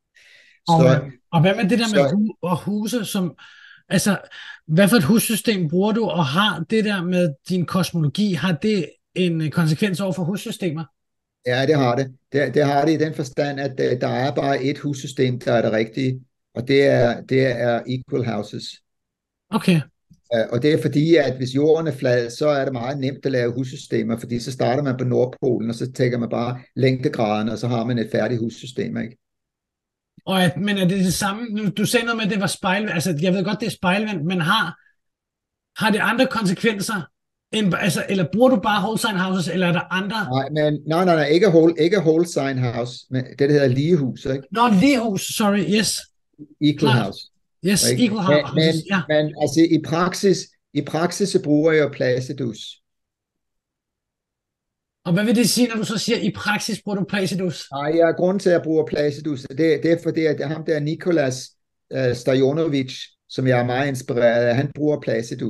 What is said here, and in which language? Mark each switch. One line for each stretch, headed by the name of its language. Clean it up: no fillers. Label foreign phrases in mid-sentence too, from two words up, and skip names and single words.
Danish: Og hvad med det der med huse, som, altså, hvad for et hussystem bruger du, og har det der med din kosmologi, har det en konsekvens over for hussystemer? Ja, det har det. Det har det i den forstand, at der er bare et hussystem, der er det rigtige, og det er
English: equal houses.
Danish: Okay. Og det er fordi, at hvis jorden er flad, så er det meget nemt at lave hussystemer, fordi så starter man på Nordpolen, og så tænker man bare længdegraden, og så har man et færdigt hussystem, ikke? Men er det samme? Du sagde noget med, at det var spejlvendt. Altså, jeg ved godt, det er spejlvendt, men har det andre konsekvenser? Eller bruger du bare
English: whole sign houses,
Danish: eller er der andre? Nej, ikke
English: whole sign house,
Danish: men det hedder ligehus, ikke? Ligehus,
English: sorry, yes. Equal house. Yes, ikke? Equal house.
Danish: Men altså i praksis så bruger jeg Placidus. Og hvad vil det sige, når du så siger, i praksis bruger du Placidus? Nej, grunden til, at jeg bruger Placidus, det er fordi, at ham der Nikolas Stojanovic, som jeg er meget inspireret af, han bruger Placidus.